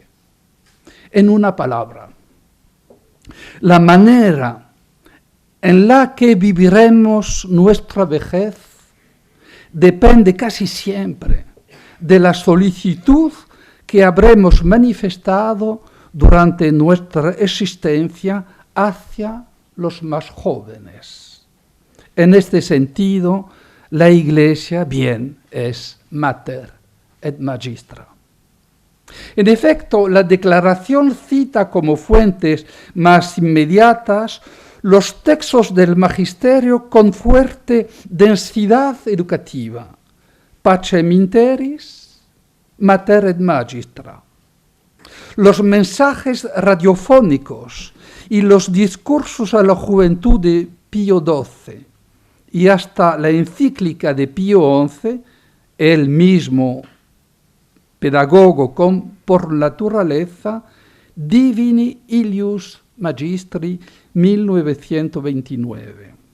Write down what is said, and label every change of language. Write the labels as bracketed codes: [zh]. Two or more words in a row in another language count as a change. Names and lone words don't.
[es] En una palabra, la manera en la que viviremos nuestra vejez depende casi siempre de la solicitud que habremos manifestado durante nuestra existencia hacia los más jóvenes. En este sentido, la Iglesia bien es [la] mater et magistra. [es] En efecto, la declaración cita como fuentes más inmediatas los textos del magisterio con fuerte densidad educativa, Pacem in terris, mater et magistra. Los mensajes radiofónicos y los discursos a la juventud de Pío XII y hasta la encíclica de Pío XI, él mismo pedagogo por naturaleza, Divini Ilius Magistri 1929.